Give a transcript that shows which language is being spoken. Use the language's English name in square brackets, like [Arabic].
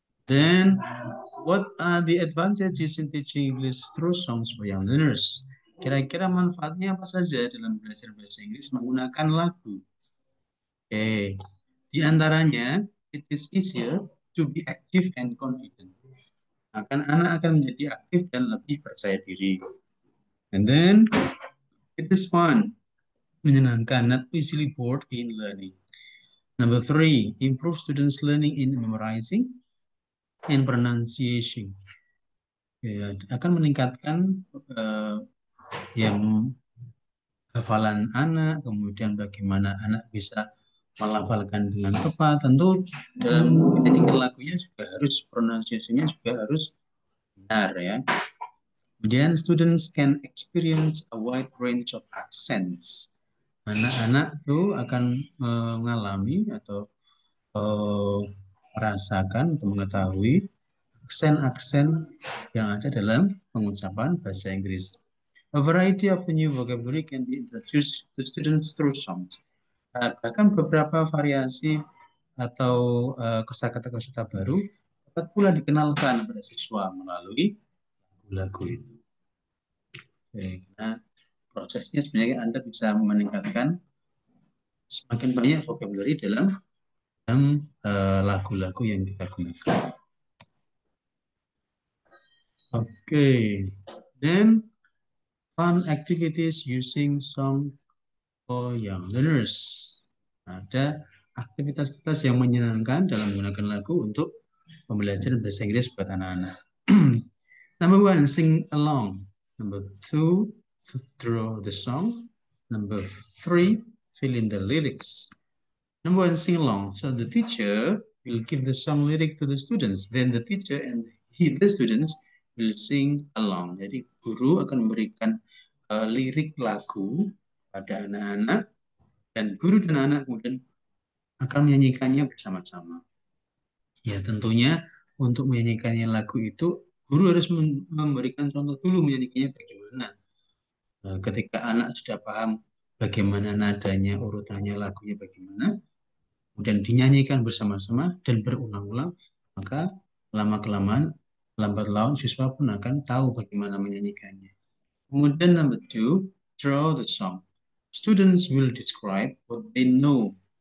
[English] Then, what are the advantages in teaching English through songs for young learners? [Indonesian] Kira-kira manfaatnya apa saja dalam belajar bahasa Inggris menggunakan lagu? Oke, di antaranya, [English] it is easier to be active and confident. [Indonesian] Anak akan menjadi aktif dan lebih percaya diri. [English] And then it is fun, [Indonesian] menyenangkan, [English] not easily bored in learning. Number three, improve students' learning in memorizing and pronunciation. [Indonesian] Ya, akan meningkatkan yang hafalan anak, kemudian bagaimana anak bisa melafalkan dengan tepat. Tentu dalam menyanyikan lagunya juga harus pronunciation-nya juga harus benar ya. Kemudian [English] students can experience a wide range of accents. [Indonesian] Anak-anak itu akan mengalami atau merasakan atau mengetahui aksen-aksen yang ada dalam pengucapan bahasa Inggris. [English] A variety of new vocabulary can be introduced to students through songs. [Indonesian] Bahkan beberapa variasi atau kosakata-kosakata baru dapat pula dikenalkan pada siswa melalui lagu itu. Oke, nah, prosesnya sebenarnya Anda bisa meningkatkan semakin banyak vocabulary dalam lagu-lagu yang kita gunakan. [English] Okay, then fun activities using song for young learners. [Indonesian] Ada aktivitas-aktivitas yang menyenangkan dalam menggunakan lagu untuk pembelajaran bahasa Inggris buat anak-anak. [English] Number one, sing along. Number two, draw the song. Number three, fill in the lyrics. Number one, sing along. So the teacher will give the song lyric to the students. Then the teacher and the students will sing along. [Indonesian] Jadi guru akan memberikan lirik lagu pada anak-anak dan guru dan anak kemudian akan menyanyikannya bersama-sama. Ya tentunya untuk menyanyikannya lagu itu guru harus memberikan contoh dulu menyanyikannya bagaimana. Ketika anak sudah paham bagaimana nadanya, urutannya, lagunya bagaimana, kemudian dinyanyikan bersama-sama dan berulang-ulang, maka lama-kelamaan, lambat laun siswa pun akan tahu bagaimana menyanyikannya. Kemudian [English] number two, draw the song. Students will describe what they know.